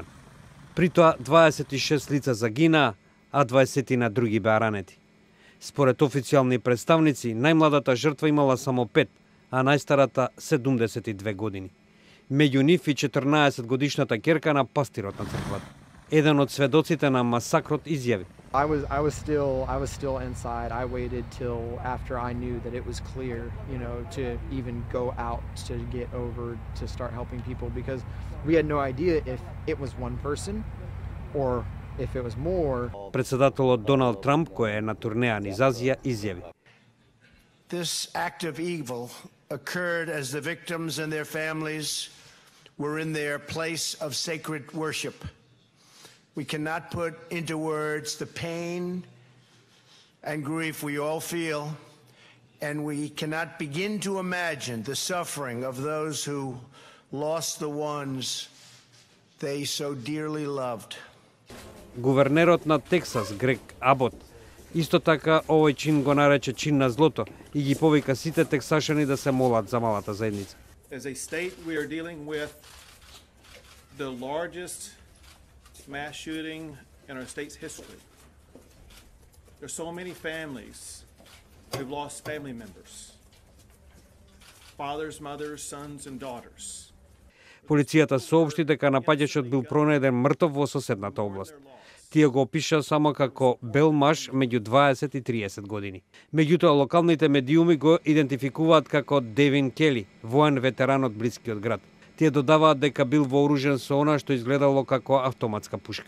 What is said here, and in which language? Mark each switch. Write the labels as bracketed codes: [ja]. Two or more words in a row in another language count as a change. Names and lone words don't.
[mk] При тоа 26 лица загинаа, а 20 на други беа ранети. Според официјални представници, најмладата жртва имала само 5, а најстарата 72 години. Меѓу нив и 14 годишната ќерка на пастирот на црквата. Еден од сведоците на масакрот изјави: [en] I was still inside. I waited till after I knew that it was clear, to even go out to get over to start helping people, because we had no idea if it was one person or if it was more. [mk] Председателот Доналд Трамп, кој е на турнеа низ Азија, изјави: [en] This act of evil occurred as the victims and their families were in their place of sacred worship. We cannot put into words the pain and grief we all feel, and we cannot begin to imagine the suffering of those who lost the ones they so dearly loved. [mk] Гувернерот на Тексас, Грег Абот, исто така овој чин го нарече чин на злото и ги повика сите тексашани да се молат за малата заедница. [en] As a state, we are dealing with the largest mass shooting in our state's history. There's so many families who've lost family members. Fathers, mothers, sons and daughters. [mk] Полицијата соопшти дека напаѓачот бил пронајден мртов во соседната област. Тие го опиша само како бел маж меѓу 20 и 30 години. Меѓутоа, локалните медиуми го идентификуваат како Девин Кели, воен ветеран од блискиот град. Тие додаваат дека бил вооружен со она што изгледало како автоматска пушка.